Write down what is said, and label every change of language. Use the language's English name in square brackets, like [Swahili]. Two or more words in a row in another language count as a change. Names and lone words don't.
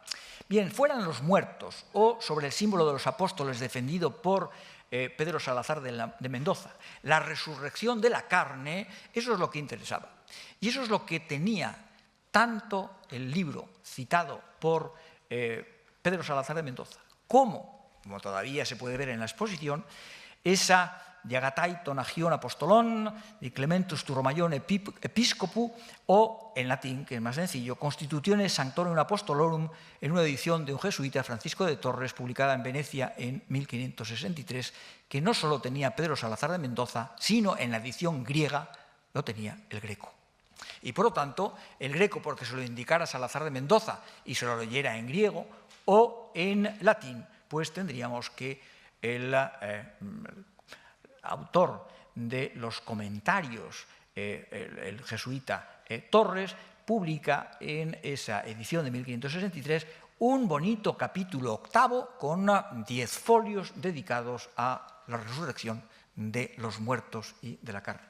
[Spanish] Bien, fueran los muertos o sobre el símbolo de los apóstoles defendido por Pedro Salazar de Mendoza, la resurrección de la carne, eso es lo que interesaba. Y eso es lo que tenía tanto el libro citado por Pedro Salazar de Mendoza como todavía se puede ver en la exposición, esa Diagatai ton agion apostolon, di Clementus tu Romaion episcopu, o en latín, que es más sencillo, Constitutiones Sanctorum Apostolorum, en una edición de un jesuita, Francisco de Torres, publicada en Venecia en 1563, que no solo tenía Pedro Salazar de Mendoza, sino en la edición griega lo tenía el Greco. Y por lo tanto, el Greco, porque se lo indicara Salazar de Mendoza y se lo leyera en griego o en latín, pues tendríamos que el autor de los comentarios, el jesuita Torres, publica en esa edición de 1563 un bonito capítulo octavo con 10 folios dedicados a la resurrección de los muertos y de la carne.